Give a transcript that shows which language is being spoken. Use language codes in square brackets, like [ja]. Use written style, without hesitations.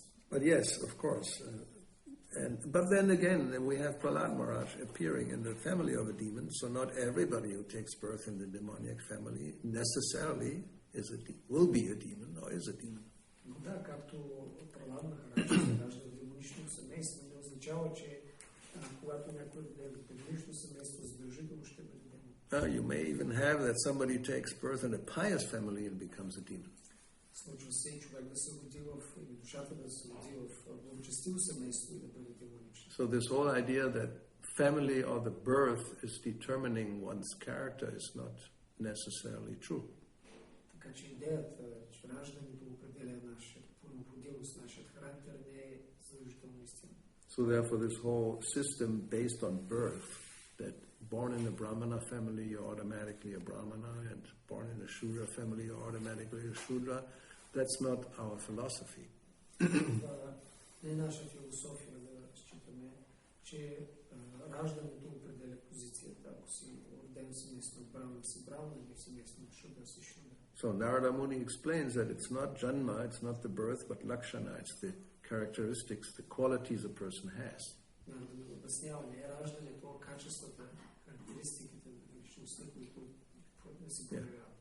[en] But yes, of course. But then again, we have Prahlad Maharaj appearing in the family of a demon. So not everybody who takes birth in the demoniac family necessarily will be a demon or is a demon. [bg] Да, както Пралад Махарадж се ражда в демонично семейство, не означава, че когато някой е в демонично семейство, задължително ще бъде демон. [en] You may even have that somebody takes birth in a pious family and becomes a demon. [bg] Случва се и човек да се роди или душата да се роди в благочестиво семейство и да бъде демонично. [en] So this whole idea that family or the birth is determining one's character is not necessarily true. [bg] Така че идеята, че раждането определя нашата необходимост, нашият характер, не е задължително истина. [en] So therefore this whole system based on birth, that born in a Brahmana family you're automatically a Brahmana, and born in a Shudra family you're automatically a Shudra, that's not our philosophy. [bg] Не е наша философия да считаме, че раждането определя позицията. Ако си роден в семейство Брахмана, си Брахмана, или в семейство Шудра, си Шудра. [en] So Narada Muni explains that it's not Janma, it's not the birth, but Lakshana, it's the characteristics, the qualities a person has. [bg] Обяснява не е раждането, качествата, характеристиките на личността, които да си проявяват.